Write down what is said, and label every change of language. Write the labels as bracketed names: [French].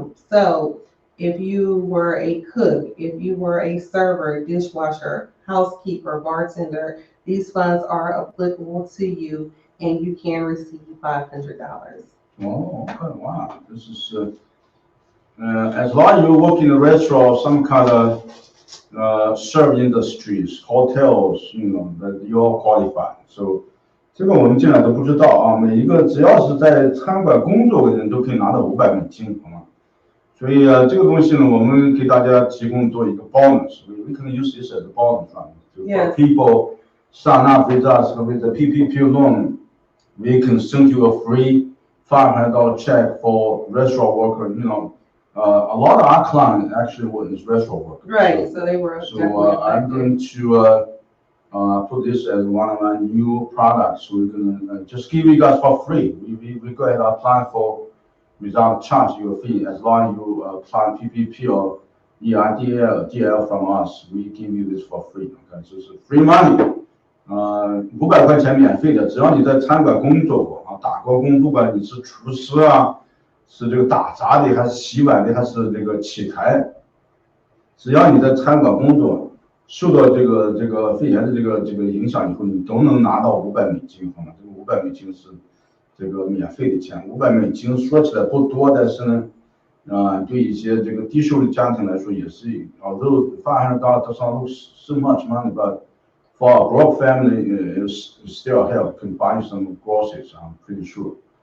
[English] So if you were a cook, if you were a server, dishwasher, housekeeper, bartender, these funds are applicable to you and you can receive $500. Oh, okay, wow. This is, as long as you work in a restaurant or some kind of serve industries, hotels, that you all qualify. [Chinese] So 这个我们进来都不知道啊，每一个只要是在餐馆工作的人都可以拿到500美金，好吗？所以这个东西呢，我们给大家提供做一个 bonus. [English] We can use this as a bonus, right? For people sign up with us with the PPP loan, we can send you a free $500 check for restaurant worker. A lot of our clients actually were restaurant workers. Right, so they were. So I'm going to put this as one of my new products. So we're gonna just give you guys for free. We go ahead and apply for without charge your fee as long as you apply PPP or EIDL, DL from us. We give you this for free. Okay, so it's free money. [Chinese] 500块钱免费的，只要你在餐馆工作过啊，打过工，不管你是厨师啊，是这个打杂的，还是洗碗的，还是这个起台，只要你在餐馆工作，受到这个肺炎的这个影响以后，你都能拿到500美金，好吗？这个500美金是这个免费的钱，500美金说起来不多，但是呢，对一些这个低收入家庭来说也是， [English] although $500 does not look so much money, but for a broke family, it still help can buy some groceries. I'm pretty sure.